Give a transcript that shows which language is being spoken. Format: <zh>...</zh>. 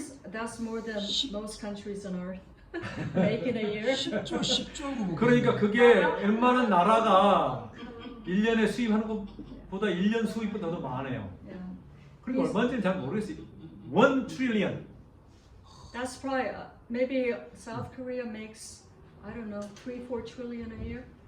<en>that's more than most countries on earth make in a year.</en> <ko>10조. 그러니까 그게 웬만한 나라가 1년에 수입하는 것보다 1년 수입보다 더 많아요.</ko> <en>Yeah,</en> <ko>그리고 얼마인지는 잘 모르겠어요. 1 트릴리언.</ko> <en>that's probably maybe South Korea makes I don't know 3-4 trillion a year.</en>